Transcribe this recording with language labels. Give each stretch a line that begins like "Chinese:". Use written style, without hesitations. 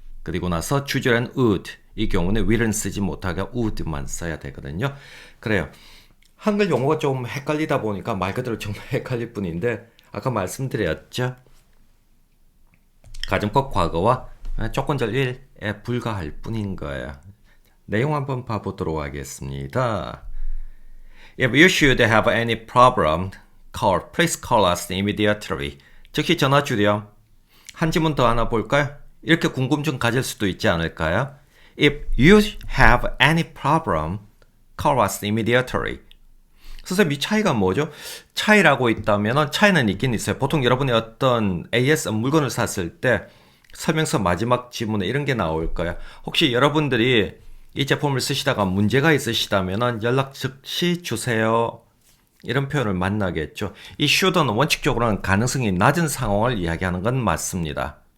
Korean: 그리고 나서 주절엔 would, 이 경우는 will은 쓰지 못하게 would만 써야 되거든요. 그래요. 한글 용어가 좀 헷갈리다 보니까 말 그대로 정말 헷갈릴 뿐인데 아까 말씀드렸죠. 가정법 과거와 조건절 1에 불과할 뿐인 거예요. 내용 한번 봐보도록 하겠습니다.
English: If you should have any problem, please call us immediately.
Korean: 즉시 전화 주렴. 한 지문 더 하나 볼까요? 이렇게 궁금증 가질 수도 있지 않을까요?
English: If you have any problem, call us immediately.
Korean: 선생님, 이 차이가 뭐죠? 차이라고 있다면 차이는 있긴 있어요. 보통 여러분이 어떤 AS 물건을 샀을 때 설명서 마지막 지문에 이런 게 나올 거예요. 혹시 여러분들이 이 제품을 쓰시다가 문제가 있으시다면 연락 즉시 주세요. 이런 표현을 만나겠죠. 이 should는 원칙적으로는 가능성이 낮은 상황을 이야기하는 건 맞습니다.